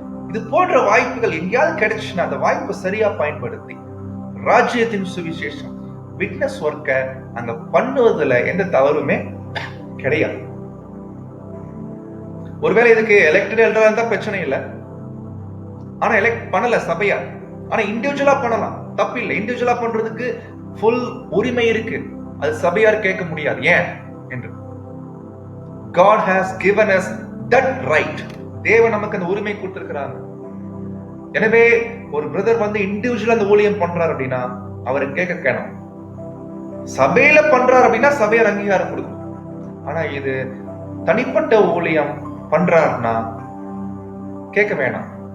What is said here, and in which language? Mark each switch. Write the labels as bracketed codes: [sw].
[ta] இது போன்ற வாய்ப்புகள் எங்கேயாவது கிடைச்சுன்னா அந்த வாய்ப்பை சரியா பயன்படுத்தி ராஜ்யத்தின் சுவிசேஷம் விட்னஸ் ஒர்க்க அங்க பண்ணுவதுல எந்த தவறுமே கிடையாது. ஒருவேளை இதுக்கு எலெக்டட் எல்டரா இருந்தா பிரச்சனை இல்லை, ஆனா எலெக்ட் பண்ணல சபையா, ஆனா இண்டிவிஜுவலா பண்ணலாம், தப்பு இல்லை. இண்டிவிஜுவலா பண்றதுக்கு ஃபுல் உரிமை இருக்கு, அது சபையார் கேட்க முடியாது ஏன் என்று. [en] God has given us that right. [ta] தேவன் நமக்கு அந்த உரிமை கொடுத்திருக்கிறாங்க. எனவே ஒரு பிரதர் வந்து இண்டிவிஜுவலா அந்த ஊழியம் பண்றாரு அப்படின்னா அவரை கேட்கணும். சபையில பண்றாரு அப்படின்னா சபையார் அங்கீகாரம் கொடுக்கும். ஆனா இது தனிப்பட்ட ஊழியம் பண்றாருன்னா கேட்க வேணாம்.